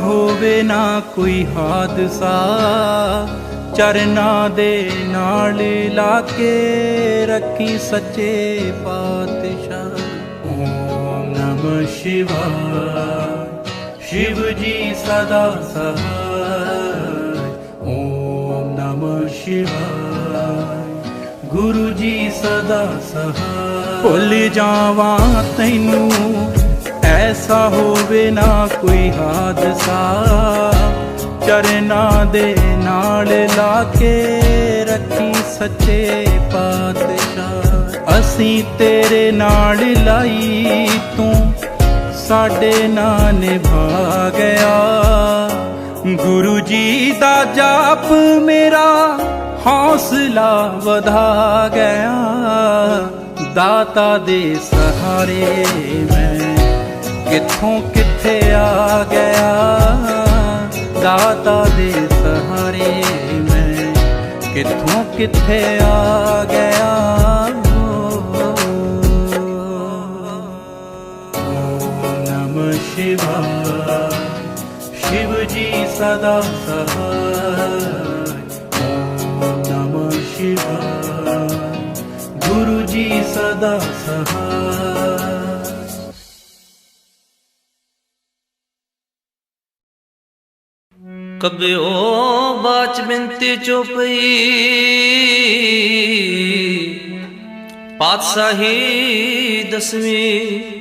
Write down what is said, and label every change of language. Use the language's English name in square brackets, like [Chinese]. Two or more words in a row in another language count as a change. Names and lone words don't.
[Punjabi] ਹੋਵੇ ਨਾ ਕੋਈ ਹਾਦਸਾ, ਚਰਨਾਂ ਦੇ ਨਾਲ ਲਾ ਕੇ ਰੱਖੀ ਸੱਚੇ ਪਾਤਸ਼ਾਹ। [Sanskrit] ओम नमः शिवाय [Punjabi] ਸ਼ਿਵ ਜੀ ਸਦਾ ਸਹਾਇ। [Sanskrit] ओम नमः शिवाय [Punjabi] ਗੁਰੂ ਜੀ ਸਦਾ ਸਹਾਇ। ਭੁੱਲ ਜਾਵਾਂ ਤੈਨੂੰ ਐਸਾ ਹੋਵੇ ਨਾ ਕੋਈ ਹਾਦਸਾ, ਚਰਨਾਂ ਦੇ ਨਾਲ ਲਾ ਕੇ ਰੱਖੀ ਸੱਚੇ ਪਾਤਸ਼ਾਹ। ਅਸੀਂ ਤੇਰੇ ਨਾਲ ਲਾਈ ਤੂੰ ਸਾਡੇ ਨਾਲ ਨਿਭਾ ਗਿਆ। ਗੁਰੂ ਜੀ ਦਾ ਜਾਪ ਮੇਰਾ ਹੌਸਲਾ ਵਧਾ ਗਿਆ। ਦਾਤਾ ਦੇ ਸਹਾਰੇ ਮੈਂ ਕਿੱਥੋਂ ਕਿੱਥੇ ਆ ਗਿਆ। ਦਾਤਾ ਦੇ ਸਹਾਰੇ ਮੈਂ ਕਿੱਥੋਂ ਕਿੱਥੇ ਆ ਗਿਆ। [Sanskrit] ओम नमः शिवाय [Punjabi] ਸ਼ਿਵ ਜੀ ਸਦਾ ਸਹਾਇ। [Sanskrit] ओम नमः शिवाय [Punjabi] ਗੁਰੂ ਜੀ ਸਦਾ ਸਹਾਇ। ਕਬਿਯੋ ਬਾਚ ਬੇਨਤੀ ਚੌਪਈ ਪਾਤਿਸ਼ਾਹੀ ਦਸਵੀਂ।